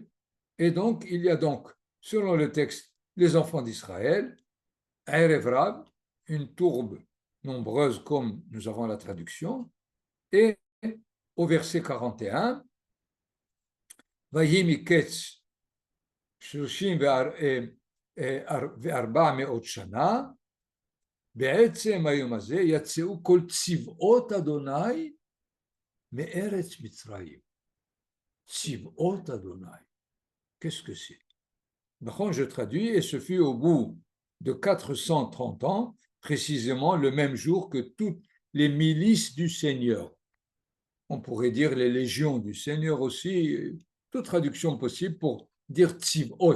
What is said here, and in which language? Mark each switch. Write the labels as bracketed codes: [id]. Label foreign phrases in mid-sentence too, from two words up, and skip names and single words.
[fr] Et donc, il y a donc, selon le texte, les enfants d'Israël, [he] ערב רב, [fr] une tourbe nombreuse comme nous avons la traduction, et au verset 41, [he] ויהי מקץ 34 מאות שנה, בעצם היום הזה יצאו כל צבאות אדוני מארץ מצרים. צבאות אדוני. [fr] Qu'est-ce que c'est? Je traduis, et ce fut au bout de 430 ans, précisément le même jour que toutes les milices du Seigneur. On pourrait dire les légions du Seigneur aussi, toute traduction possible pour dire tzivot.